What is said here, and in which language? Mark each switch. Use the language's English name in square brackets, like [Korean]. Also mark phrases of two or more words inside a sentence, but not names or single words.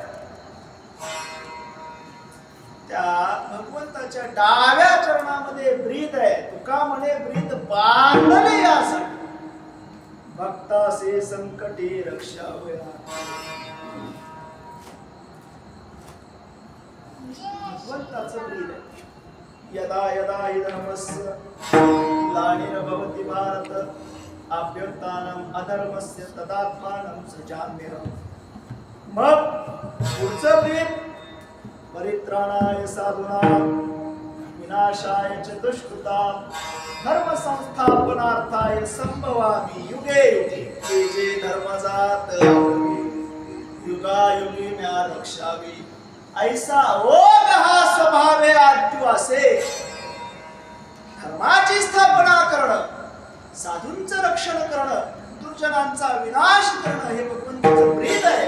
[Marathi] त्या भगवंताच्या डाव्या चरणामध्ये ब्रीद आहे. तुका म्हणे ब्रीद बांधले यासाठी, भक्तासे संकटे रक्षावया. भगवंताचं ब्रीद आहे. [Sanskrit] यदा यदा हि धर्मस्य ग्लानिर्भवति भारत, अभ्युत्थानम् अधर्मस्य तदात्मानं सृजाम्यहम्. [Marathi] मग पुढचं ब्रीद, [Sanskrit] परित्राणाय साधूनां विनाशाय च दुष्कृतां, धर्म संस्थापनार्थाय संभवामि युगे युगे. [Marathi] जे जे धर्मजात युगायुगी म्या रक्षावी, ऐसा ओघ हा स्वभावे आद्यवासे. धर्माची स्थापना करणं, साधूंचं रक्षण करणं, दुर्जनांचा विनाश करणं हे भगवंताचं ब्रीद आहे.